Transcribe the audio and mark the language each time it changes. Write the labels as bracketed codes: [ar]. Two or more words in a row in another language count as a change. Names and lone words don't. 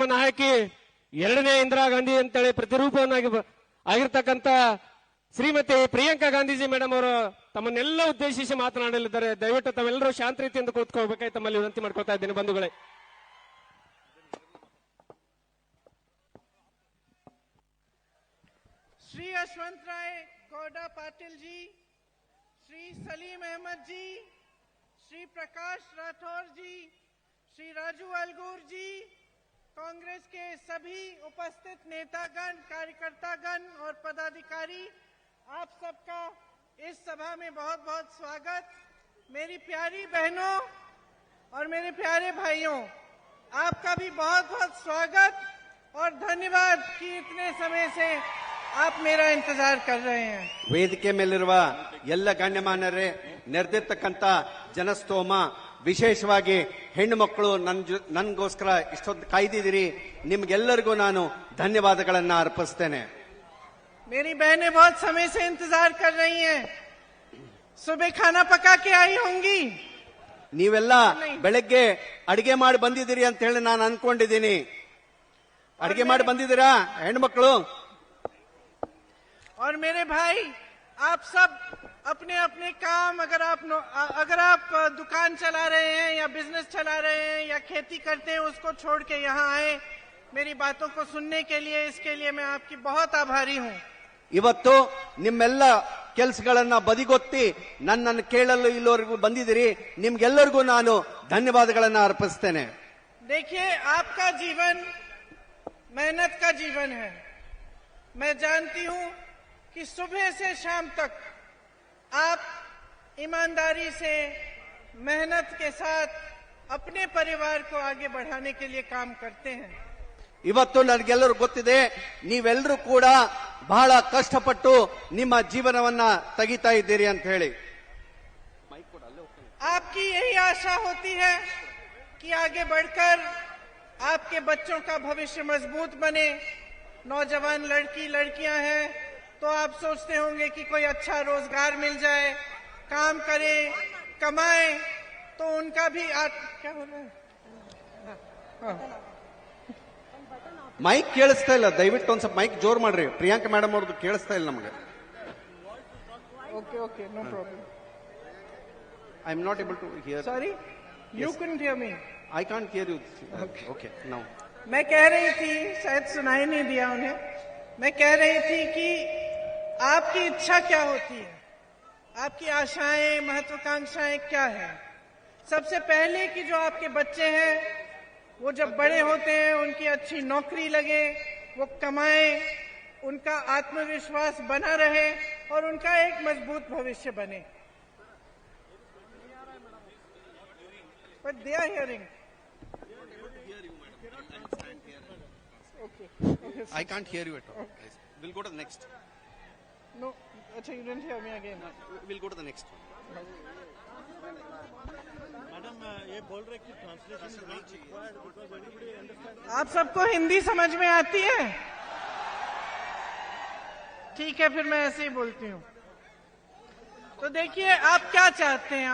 [kn] ನಾಯಕಿ, 2ನೇ ಇಂದಿರಾ ಗಾಂಧಿ ಅಂತೇಳಿ ಪ್ರತಿರೂಪವನ್ನಾಗಿ ಆಗಿರ್ತಕ್ಕಂಥ ಶ್ರೀಮತಿ ಪ್ರಿಯಾಂಕಾ ಗಾಂಧೀಜಿ ಮೇಡಮ್ ಅವರು ತಮ್ಮನ್ನೆಲ್ಲ ಉದ್ದೇಶಿಸಿ ಮಾತನಾಡಲಿದ್ದಾರೆ. ದಯವಿಟ್ಟು ತಾವೆಲ್ಲರೂ ಶಾಂತ ರೀತಿಯಿಂದ ಕೂತ್ಕೋಬೇಕಾಗಿ ತಮ್ಮಲ್ಲಿ ವಿನಂತಿ ಮಾಡ್ಕೊಳ್ತಾ ಇದ್ದೇನೆ ಬಂಧುಗಳೇ. [hi] श्री यशवंतराय गौडा पाटिल जी, श्री सलीम अहमद जी, श्री प्रकाश राठौर जी, श्री राजू अलगूर जी, कांग्रेस के सभी उपस्थित नेतागण, कार्यकर्तागण और पदाधिकारी, आप सबका इस सभा में बहुत बहुत स्वागत। मेरी प्यारी बहनों और मेरे प्यारे भाइयों, आपका भी बहुत बहुत स्वागत और धन्यवाद कि इतने समय से आप मेरा इंतजार कर रहे हैं। [kn] ವೇದಿಕೆ ಮೇಲಿರುವ ಎಲ್ಲ ಗಣ್ಯಮಾನ್ಯರೇ, ನೆರೆದಿರ್ತಕ್ಕಂಥ ಜನಸ್ತೋಮ, ವಿಶೇಷವಾಗಿ ಹೆಣ್ಣು ಮಕ್ಕಳು ನನ್ಗೋಸ್ಕರ ಇಷ್ಟೊಂದು ಕಾಯ್ದಿದ್ದೀರಿ, ನಿಮ್ಗೆಲ್ಲರಿಗೂ ನಾನು ಧನ್ಯವಾದಗಳನ್ನ ಅರ್ಪಿಸ್ತೇನೆ. [hi] मेरी बहनें बहुत समय से इंतजार कर रही हैं। सुबह खाना पका के आई होंगी। [kn] ನೀವೆಲ್ಲ ಬೆಳಗ್ಗೆ ಅಡಿಗೆ ಮಾಡಿ ಬಂದಿದ್ದೀರಿ ಅಂತ ಹೇಳಿ ನಾನು ಅನ್ಕೊಂಡಿದ್ದೀನಿ. ಅಡಿಗೆ ಮಾಡಿ ಬಂದಿದ್ದೀರಾ ಹೆಣ್ಮಕ್ಳು? [hi] और मेरे भाई, आप सब अपने अपने काम, अगर आप दुकान चला रहे हैं या बिजनेस चला रहे हैं या खेती करते हैं, उसको छोड़ के यहाँ आए मेरी बातों को सुनने के लिए। इसके लिए मैं आपकी बहुत आभारी हूँ। [kn] ಇವತ್ತು ನಿಮ್ಮೆಲ್ಲ ಕೆಲಸಗಳನ್ನ ಬದಿಗೊತ್ತಿ ನನ್ನನ್ನು ಕೇಳಲು ಇಲ್ಲಿವರೆಗೂ ಬಂದಿದ್ದೀರಿ. ನಿಮ್ಗೆಲ್ಲರಿಗೂ ನಾನು ಧನ್ಯವಾದಗಳನ್ನ ಅರ್ಪಿಸ್ತೇನೆ. [hi] देखिए, आपका जीवन मेहनत का जीवन है। मैं जानती हूँ कि सुबह से शाम तक आप ईमानदारी से, मेहनत के साथ अपने परिवार को आगे बढ़ाने के लिए काम करते हैं। [kn] ಇವತ್ತು ನನಗೆಲ್ಲರೂ ಗೊತ್ತಿದೆ, ನೀವೆಲ್ಲರೂ ಕೂಡ ಬಹಳ ಕಷ್ಟಪಟ್ಟು ನಿಮ್ಮ ಜೀವನವನ್ನ ತೆಗಿತಾ ಇದ್ದೀರಿ ಅಂತ ಹೇಳಿ. [hi] आपकी यही आशा होती है कि आगे बढ़कर आपके बच्चों का भविष्य मजबूत बने। नौजवान लड़कियां हैं तो आप सोचते होंगे कि कोई अच्छा रोजगार मिल जाए, काम करें, कमाएं, तो उनका भी क्या हो रहा है? [kn] ಮೈಕ್ ಕೇಳಿಸ್ತಾ ಇಲ್ಲ, ದಯವಿಟ್ಟು ಒಂದ್ ಸ್ವಲ್ಪ ಮೈಕ್ ಜೋರ್ ಮಾಡ್ರಿ. ಪ್ರಿಯಾಂಕಾ ಮೇಡಮ್ ಅವ್ರದ್ದು ಕೇಳಿಸ್ತಾ ಇಲ್ಲ ನಮಗೆ. [en] Okay, no problem. I am not able to hear. Sorry, you couldn't hear me. I can't hear you. Okay, now. [hi] मैं कह रही थी, शायद सुनाई नहीं दिया उन्हें, मैं कह रही थी कि आपकी इच्छा क्या होती है, आपकी आशाएं, महत्वाकांक्षाएं क्या है। सबसे पहले कि जो आपके बच्चे हैं वो जब बड़े होते हैं, उनकी अच्छी नौकरी लगे, वो कमाएं, उनका आत्मविश्वास बना रहे और उनका एक मजबूत भविष्य बने। [en] But they are hearing. Okay. I can't hear you at all. We'll go to the next. No, अच्छा, you didn't hear me again. We'll go to the next. [hi] आप सबको हिंदी समझ में आती है? ठीक है, फिर मैं ऐसे ही बोलती हूँ। तो देखिए, आप क्या चाहते हैं?